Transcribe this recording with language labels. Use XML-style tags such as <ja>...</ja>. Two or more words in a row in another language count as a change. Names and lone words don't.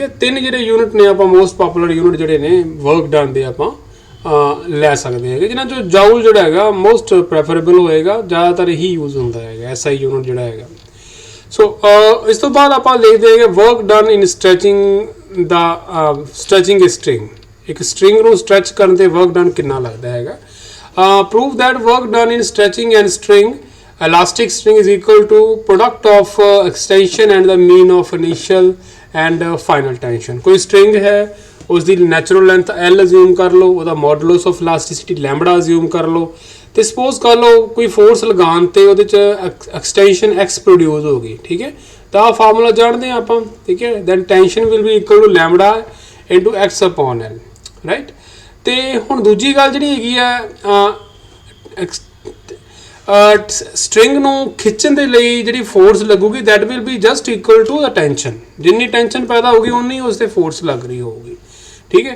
<pa>ਤਿੰਨ ਜਿਹੜੇ ਯੂਨਿਟ ਨੇ ਆਪਾਂ</pa> <en>most popular unit</en> <pa>ਜਿਹੜੇ ਨੇ</pa> <en>work done</en> <pa>ਦੇ ਆਪਾਂ ਲੈ ਸਕਦੇ ਹੈਗੇ, ਜਿਨ੍ਹਾਂ 'ਚੋਂ ਜਾਊਲ ਜਿਹੜਾ ਹੈਗਾ</pa> <en>most preferable</en> <pa>ਹੋਏਗਾ, ਜ਼ਿਆਦਾਤਰ ਇਹੀ ਯੂਜ਼ ਹੁੰਦਾ ਹੈਗਾ</pa> <en>SI unit</en> <pa>ਜਿਹੜਾ ਹੈਗਾ। ਸੋ ਇਸ ਤੋਂ ਬਾਅਦ ਆਪਾਂ ਲਿਖਦੇ ਹੈਗੇ</pa> <en>work done in stretching</en> <pa>ਦਾ</pa> <en>stretching string,</en> <pa>ਇੱਕ ਸਟ੍ਰਿੰਗ ਨੂੰ ਸਟ੍ਰੈਚ ਕਰਨ ਤੇ</pa> <en>work done</en> <pa>ਕਿੰਨਾ ਲੱਗਦਾ ਹੈਗਾ।</pa> <en>prove that work done in stretching and string elastic string is equal to product of extension and the mean of initial and final tension।</en> <pa>ਕੋਈ string ਹੈ ਉਸ ਦੀ</pa> <en>natural length</en> <pa>L assume ਕਰ ਲਓ, ਉਹਦਾ</pa> <en>modulus of elasticity lambda</en> <pa>assume ਕਰ ਲਓ, ਤੇ suppose ਕਰ ਲਓ ਕੋਈ force ਲਗਾਉਣ ਤੇ ਉਹਦੇ 'ਚ</pa> <en>extension x produce</en> <pa>ਹੋ ਗਈ, ਠੀਕ ਹੈ। ਤਾਂ ਆਹ ਫਾਰਮੂਲਾ ਜਾਣਦੇ ਹਾਂ ਆਪਾਂ, ਠੀਕ ਹੈ।</pa> <en>then tension will be equal to lambda into x upon L, ਰਾਈਟ।</en> <pa>ਤੇ ਹੁਣ ਦੂਜੀ ਗੱਲ ਜਿਹੜੀ ਹੈਗੀ ਆ ਸਟ੍ਰਿੰਗ ਨੂੰ ਖਿੱਚਣ ਦੇ ਲਈ ਜਿਹੜੀ ਫੋਰਸ ਲੱਗੂਗੀ</pa> <en>that will be just equal to the tension,</en> <pa>ਜਿੰਨੀ ਟੈਂਸ਼ਨ ਪੈਦਾ ਹੋਊਗੀ ਉਨੀ ਉਸ 'ਤੇ ਫੋਰਸ ਲੱਗ ਰਹੀ ਹੋਊਗੀ, ਠੀਕ ਹੈ।</pa>